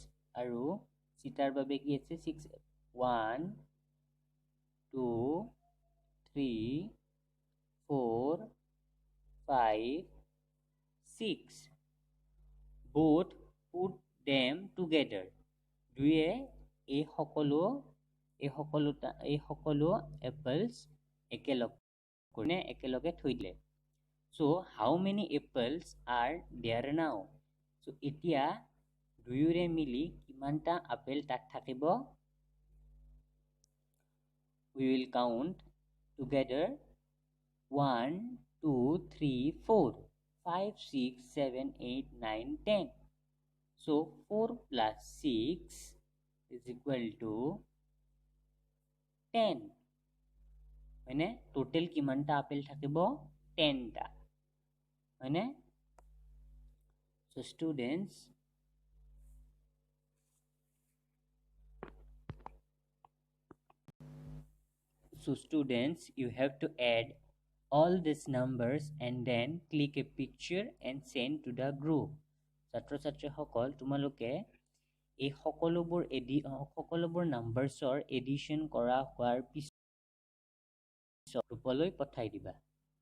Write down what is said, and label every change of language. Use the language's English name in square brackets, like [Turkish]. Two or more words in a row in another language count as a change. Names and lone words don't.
[Assamese] আৰু চীতাৰ বাবে কি আছে 6. 1, 2, 3, 4, 5, 6. [English] Both put them together. [Assamese] দুয়ে এই সকলো apples একেলগে থৈ দিলে. [English] So how many apples are there now? [Assamese] So এতিয়া দুয়োৰে মিলি কিমানটা আপেল তাত থাকিব? [English] We will count together. 1, 2, 3, 4, 5, 6, 7, 8, 9, 10. So 4 plus 6 is equal to 10. [Assamese] হয়নে? Total কিমানটা আপেল থাকিব? 10টা. হয়নে? [English] So students, you have to add all these numbers and then click a picture and send to the group. [Assamese] ছাত্ৰ ছাত্ৰীসকল, তোমালোকে এই সকলোবোৰ [English] numbers addition [Assamese] কৰা হোৱাৰ পিছত গ্ৰুপলৈ পঠাই দিবা.